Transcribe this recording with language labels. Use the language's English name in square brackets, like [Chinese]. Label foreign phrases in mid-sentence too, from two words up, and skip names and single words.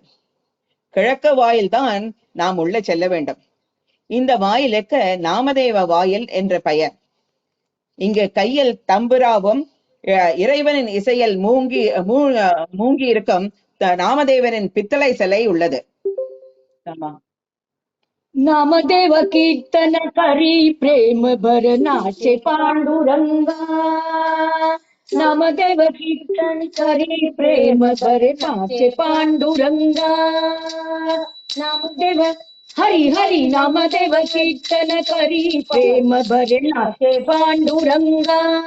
[Tamil] கிழக்கு வாயில் தான் நாம் உள்ள செல்ல வேண்டும். இந்த வாயிலுக்கு நாமதேவ வாயில் என்ற பெயர். இங்கு கையில் தம்புராவும் இறைவனின் இசையில் மூங்கி இருக்கும் நாமதேவனின் பித்தளை சிலை உள்ளது. [Marathi] नामदेव कीर्तन करी प्रेम भर नाचे पांडुरंगा, नामदेव कीर्तन करी प्रेम भर नाचे पांडुरंगा, नामदेव हरि हरि नामदेव कीर्तन करी प्रेम भर नाचे पांडुरंगा,